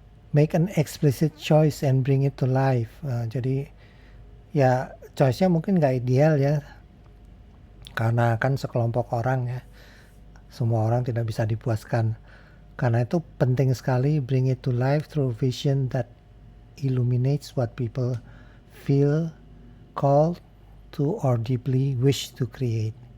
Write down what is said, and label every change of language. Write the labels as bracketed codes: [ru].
[en] Make an explicit choice and bring it to life. [id] Jadi ya choice-nya mungkin nggak ideal ya, karena kan sekelompok orang ya, semua orang tidak bisa dipuaskan. Karena itu penting sekali [en] bring it to life through vision that illuminates what people feel called to or deeply wish to create.